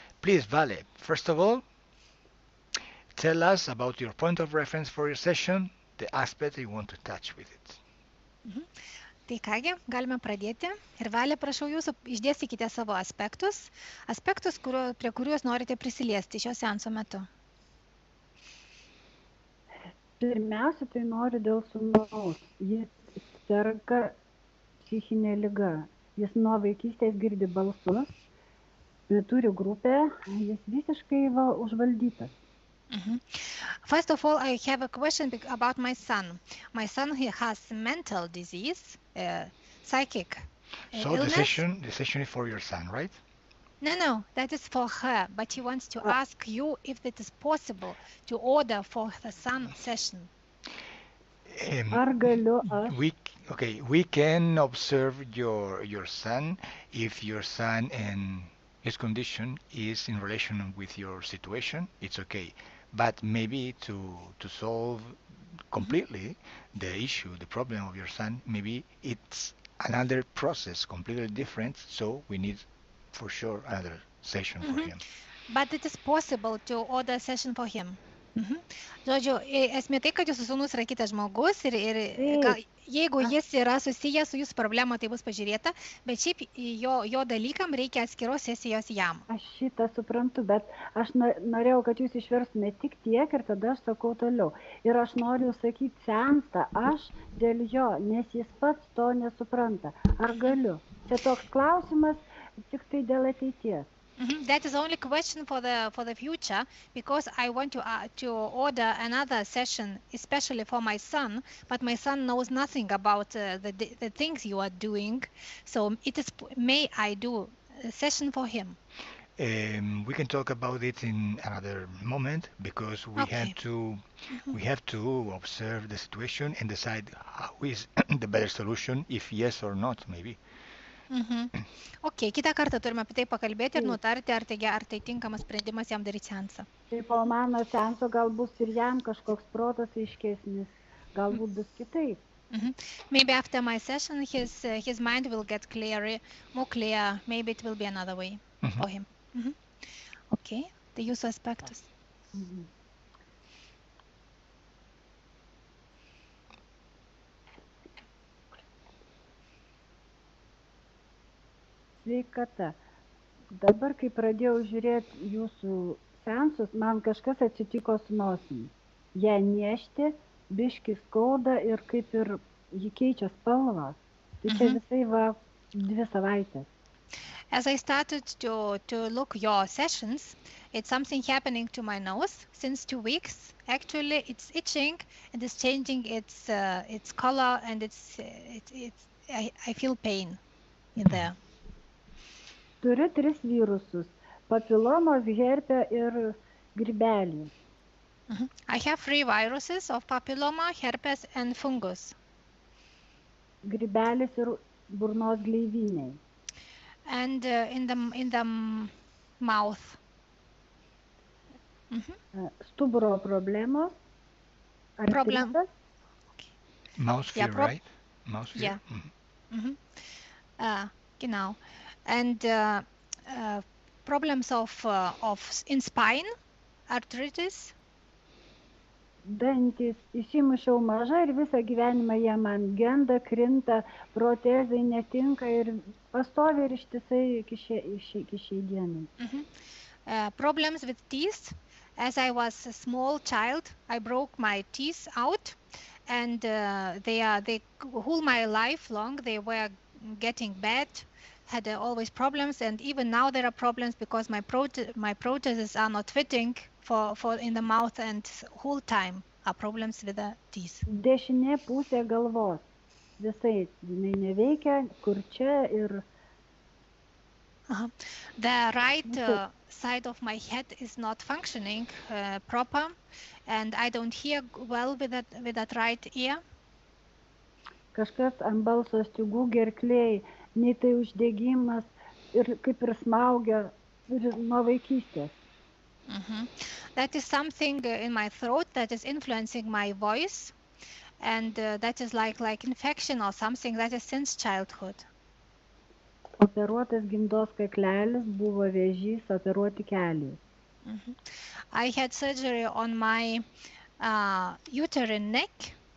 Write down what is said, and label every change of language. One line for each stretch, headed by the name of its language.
English: Please, Vale, first of all, tell us about your point of reference for your session, the aspect you want to touch with it. Mhm.
Lithuanian: Tai kągi, galime pradėti. Ir Valė, prašau jūsų, išdėstykite savo aspektus, prie kurių jūs norite prisiliesti šio seanso metu. Pirmiausia, tai noriu dėl sūnaus. Jis serga psichinė liga. Jis nuo vaikystės girdi balsus, turi grupę, jis visiškai užvaldytas.
English: First of all, I have a question about my son. My son, he has mental disease, psychic So the illness. session is for your son, right? No, that is for her. But he wants to ask you if it is possible to order for the son session.
Lithuanian: Ar galiu aš?
English: We can observe your son if your son and his condition is in relation with your situation. It's okay, but maybe to solve completely the issue, the problem of your son, maybe it's another process completely different. So we need for sure another session for him. But it is possible to order a session for him.
Lithuanian: Žodžiu, esmė tai, kad jūsų sūnus yra kitas žmogus ir jeigu jis yra susijęs su jūsų problema, tai bus pažiūrėta, bet šiaip jo dalykam reikia atskiros sesijos jam. Aš šitą suprantu, bet aš norėjau, kad jūs išverstumėte tik tiek ir tada aš sakau toliau. Ir aš noriu sakyti seansą, aš dėl jo, nes jis pats to nesupranta. Ar galiu? Čia toks klausimas tik tai dėl ateities.
English: That is only question for the future, because I want to order another session, especially for my son. But my son knows nothing about the things you are doing, so it is. May I do a session for him? We can talk about it in another moment because we have to observe the situation and decide how is the better solution, if yes or not, maybe.
Lithuanian: Ok, kitą kartą turime apie tai pakalbėti ir nutarti, ar tai tinkamas sprendimas jam daryti seansą. Tai po mano seanso gal bus ir jam kažkoks protas aiškesnis, galbūt bus kitaip.
English: Maybe after my session his mind will get more clear. Maybe it will be another way for him.
Lithuanian: Ok, tai jūsų aspektus. Sveikata. Dabar, kai pradėjau žiūrėti jūsų seansus, man kažkas atsitiko su nosimi. Ją niešti, biški skauda ir kaip ir ji keičia spalvą. Tai čia visai 2 savaitės.
English: As I started to look your sessions, it's something happening to my nose since 2 weeks. Actually, it's itching and it's changing its color, and I feel pain in there.
Lithuanian: Turiu 3 virusus – papilomos, herpę ir grybelį.
English: I have 3 viruses of papilloma, herpes and fungus.
Lithuanian: Grybelis ir burnos gleiviniai.
English: And in the mouth.
Lithuanian: Stuburo problemos.
English: Problem. Mouth fear, right? Mouth fear. Yeah.
German: Genau.
English: And problems of in spine, arthritis.
Lithuanian: Dantis, įsimušiau maža ir visą gyvenimą jie man genda, krinta, protezai netinka ir pastovi ir ištisai iki šiai dienai.
English: Problems with teeth. As I was a small child, I broke my teeth out, and they whole my life long they were getting bad. Had always problems, and even now there are problems because my protheses are not fitting for in the mouth, and whole time are problems with the teeth.
Lithuanian: Dešinė pusė galvos visai jinai neveikia, kur čia ir
English: the right side of my head is not functioning proper, and I don't hear well with that right ear.
Lithuanian: Kažkas ant balso stygų gerklėj, nei tai uždegimas ir kaip ir smaugia nuo vaikystės. Mhm.
English: That is something in my throat that is influencing my voice, and that is like infection or something that is since childhood.
Lithuanian: Operuotas gimdos kaklelis, buvo vėžys, operuoti keliai. Mhm.
English: I had surgery on my uterine neck.